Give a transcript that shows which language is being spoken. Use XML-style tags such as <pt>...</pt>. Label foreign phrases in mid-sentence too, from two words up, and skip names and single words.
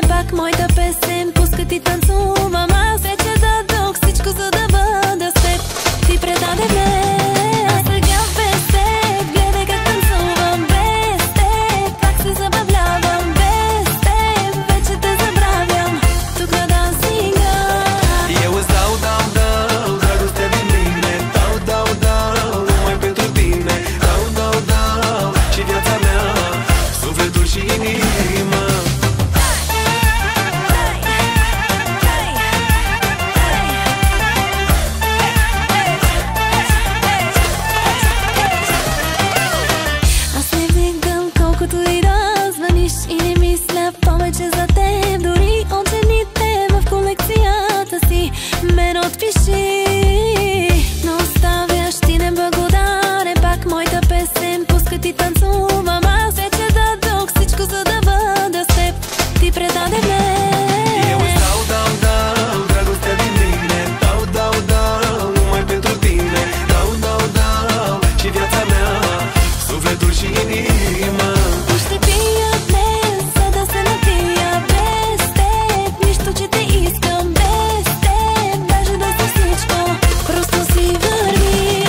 <bg>Пак моята песен пуска ти танцувам. Аз вече дадох всичко, за да бъда с теб. Ти предаде ме, а сега без теб. Гледай как танцувам без теб. Как се забавлявам без теб. Вече те забравям тук на дансинга.</bg> <ro>Eu îți dau, dragostea din mine. Dau, numai pentru tine. Dau, și viața mea, sufletul și inima.</ro> <bg>Аз не виждам колкото и да звъниш и не мисля повече за теб. Дори от жените в колекцията си мен отпиши. Но оставяш ти неблагодарен. Пак моята песен пуска ти танцувам. Аз вече дадох всичко, за да бъда с теб. Ти предаде ме.</bg> <ro>Eu îți dau, dragostea din mine. Dau, numai pentru tine. Dau, și viața mea, sufletul și inima.</ro> <bg>Ще пия днес, за да се напия без теб. Нищо, че те искам без теб. Даже да си всичко, просто си върви.</bg>